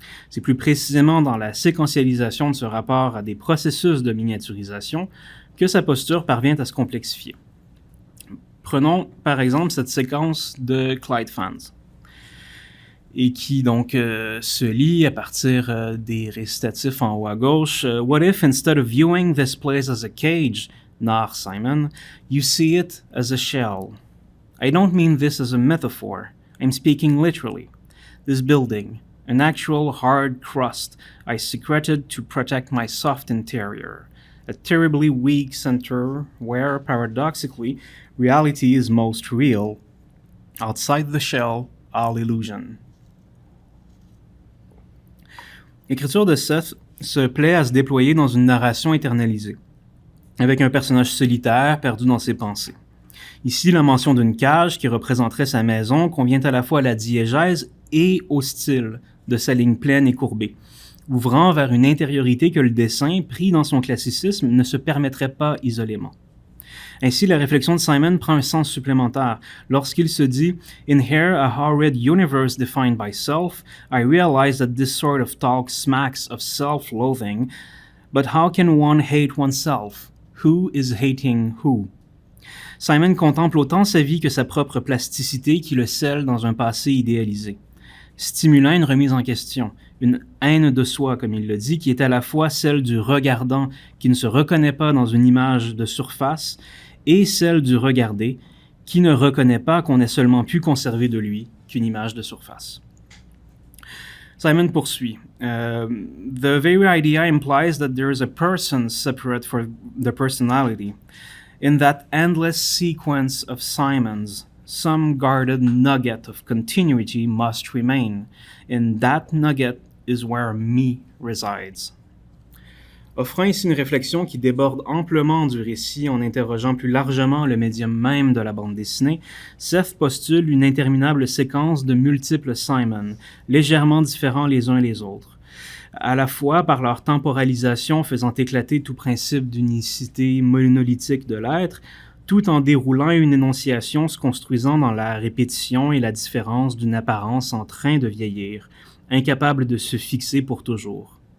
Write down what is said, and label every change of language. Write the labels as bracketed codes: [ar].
[fr] C'est plus précisément dans la séquentialisation de ce rapport à des processus de miniaturisation que sa posture parvient à se complexifier. Prenons par exemple cette séquence de Clyde Fans, et qui donc se lit à partir des récitatifs en haut à gauche. [en] What if instead of viewing this place as a cage, nach Simon, you see it as a shell? I don't mean this as a metaphor. I'm speaking literally. This building, an actual hard crust I secreted to protect my soft interior. A terribly weak center where, paradoxically, reality is most real. Outside the shell, all illusion. [fr] L'écriture de Seth se plaît à se déployer dans une narration internalisée, avec un personnage solitaire perdu dans ses pensées. Ici, la mention d'une cage qui représenterait sa maison convient à la fois à la diégèse et au style de sa ligne pleine et courbée, ouvrant vers une intériorité que le dessin, pris dans son classicisme, ne se permettrait pas isolément. Ainsi, la réflexion de Simon prend un sens supplémentaire lorsqu'il se dit [en] « In here a horrid universe defined by self, I realize that this sort of talk smacks of self-loathing, but how can one hate oneself? Who is hating who? [fr] » Simon contemple autant sa vie que sa propre plasticité qui le scelle dans un passé idéalisé, stimulant une remise en question, une haine de soi, comme il le dit, qui est à la fois celle du regardant qui ne se reconnaît pas dans une image de surface et celle du regardé qui ne reconnaît pas qu'on ait seulement pu conserver de lui qu'une image de surface. Simon poursuit. [en] The very idea implies that there is a person separate from the personality. In that endless sequence of Simons, some guarded nugget of continuity must remain. In that nugget is where me resides. [fr] Offrant ici une réflexion qui déborde amplement du récit en interrogeant plus largement le médium même de la bande dessinée, Seth postule une interminable séquence de multiples Simon, légèrement différents les uns les autres, à la fois par leur temporalisation faisant éclater tout principe d'unicité monolithique de l'être, tout en déroulant une énonciation se construisant dans la répétition et la différence d'une apparence en train de vieillir, incapable de se fixer pour toujours.